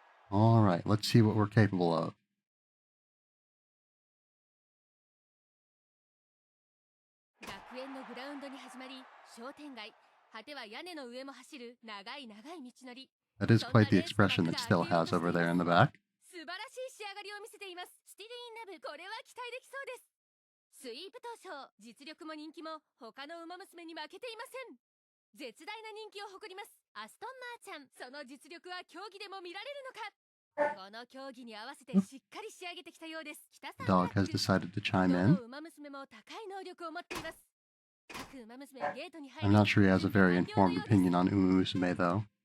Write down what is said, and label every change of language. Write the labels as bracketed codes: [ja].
[en] Alright, let's see what we're capable of. [ja] 学園のグラウンドに始まり、商店街、果ては屋根の上も走る長い長い道のり。 [en] That is quite the expression that Still has over there in the back. [ja] 素晴らしい仕上がりを見せています。スティルインラブ、これは期待できそうです。スイープ当初、実力も人気も他の馬娘に負けていません。絶大な人気を誇ります。アストンマーチャン、その実力は競技でも見られるのか。この競技に合わせてしっかり仕上げてきたようです。北さん [en] Dog has decided to chime in. [ja] どの馬娘も高い能力を持っています。各馬娘ゲートに入り [en] I'm not sure he has a very informed opinion on Umamusume, though.